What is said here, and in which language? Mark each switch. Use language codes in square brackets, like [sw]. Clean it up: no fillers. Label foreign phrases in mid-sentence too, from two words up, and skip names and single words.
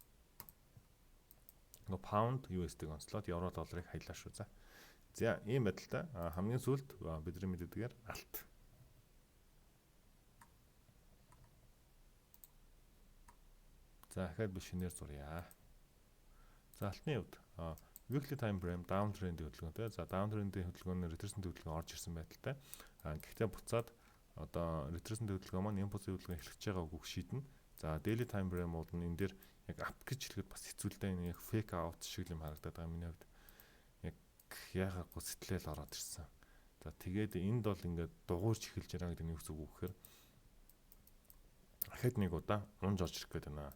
[mn] Нөгөө pound USD-г онцлоод евро долларыг хаялаа шүү. За ийм байдалтай хамгийн сүүлд бидний мэддгээр алт. За дахиад би шинээр зуръя. За алтны хувьд [en] weekly time frame downtrend- [mn] ийн хөдөлгөөнтэй. За downtrend-ийн хөдөлгөөнөөр retracement хөдөлгөөн орж ирсэн байдалтай. Гэхдээ буцаад одоо retracement хөдөлгөөн маань импульсын хөдөлгөөн эхлэж байгаа үгүйг шийднэ. За [en] daily time frame- [mn] ууд нь энэ дээр яг ап гэж хэлэхэд бас хэцүүлтэй нэг [en] fake out [mn] шиг юм харагдаад байгаа миний хувьд. Яг яагаагүй сэтгэлэл ороод ирсэн. За тэгээд энд бол ингээд дугуйрч эхэлж байгаа гэдэг нь юу гэсэн үг гэхээр дахиад нэг удаа унж орж ирэх гээд байна.